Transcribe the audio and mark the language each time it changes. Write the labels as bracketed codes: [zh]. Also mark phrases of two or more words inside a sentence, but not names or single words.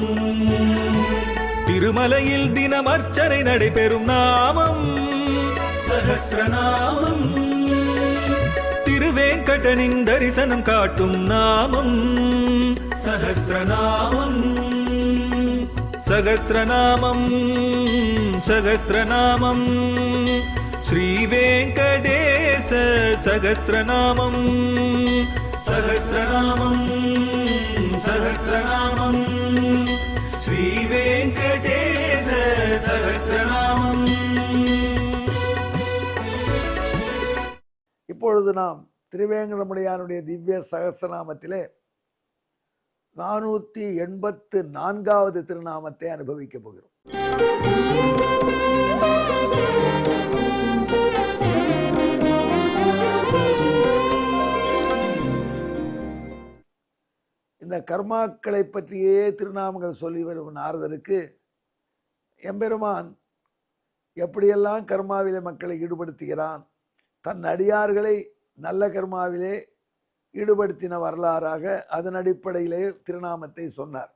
[ta] திருமலையில் தினம் அர்ச்சனை நடைபெறும் நாமம் சஹஸ்ரநாமம். திருவேங்கடனின் தரிசனம் காட்டும் நாமம் சஹஸ்ரநாமம். [sa] सहस्रनामं सहस्रनामं श्रीवेंकटेश सहस्रनामं सहस्रनामं सहस्रनामं श्रीवेंकटेश सहस्रनामं। [ta] இப்பொழுது நாம் திருவேங்கடமுடையானுடைய திவ்ய சகஸ்ரநாமத்திலே 484வது திருநாமத்தை அனுபவிக்க போகிறோம். இந்த கர்மாக்களை பற்றியே திருநாமங்கள் சொல்லி வரும் நாரதருக்கு எம்பெருமான் எப்படியெல்லாம் கர்மாவிலே மக்களை ஈடுபடுத்துகிறான், தன் அடியார்களை நல்ல கர்மாவிலே ஈடுபடுத்தின வரலாறாக அதன் அடிப்படையிலே திருநாமத்தை சொன்னார்.